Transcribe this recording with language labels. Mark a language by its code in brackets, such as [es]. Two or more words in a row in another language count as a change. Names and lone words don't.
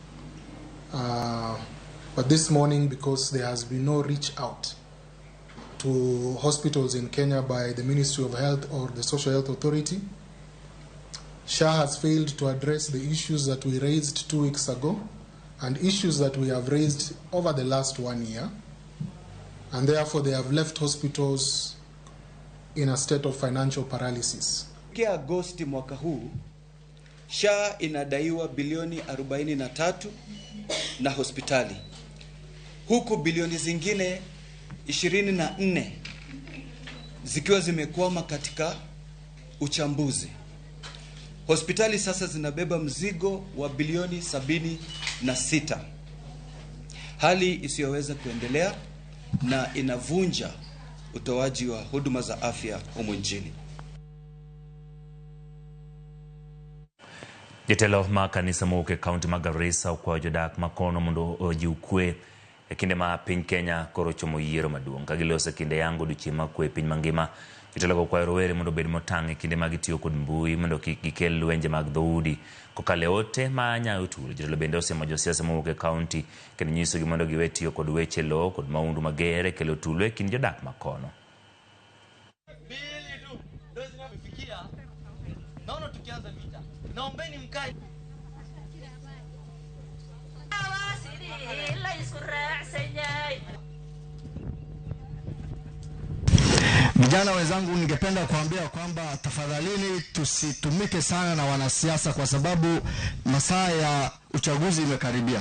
[en] But this morning, because there has been no reach out to hospitals in Kenya by the Ministry of Health or the Social Health Authority, SHA has failed to address the issues that we raised 2 weeks ago and issues that we have raised over the last 1 year. And therefore, they have left hospitals in a state of financial paralysis. [sw] Kia Agosti mwaka huu, SHA inadaiwa bilioni 43 na hospitali. Huku bilioni zingine 24 zikiwa zimekwama katika uchambuzi. Hospitali sasa zinabeba mzigo wa bilioni 76. Hali isiyoweza kuendelea na inavunja utoaji wa huduma za afya humu nchini. [luo] Jatelo ma kanisa moke kaunti ma Garissa kwa jodak makono mondo ojiukwe kinde ma piny Kenya koro chomo yiero maduong' ka giloso kinde yango duchi makwe piny mangima. Jatelo kwa rowere mondo bed motang' kinde ma gitiyo kod mbui mondo kik gikel lwenje mag dhoudi kokale ote ma nyayo tulo. Jatelo bende osemo josiasa moke kaunti kendo nyiso gi mondo giwe tiyo kod weche lo kod maundu magere kelo tulo e kind jodak makono. [sw] Naona tukianza vita. Naombeni mkae. Vijana wenzangu, ningependa kuambia kwamba tafadhalini tusitumike sana na wanasiasa kwa sababu masaa ya uchaguzi imekaribia.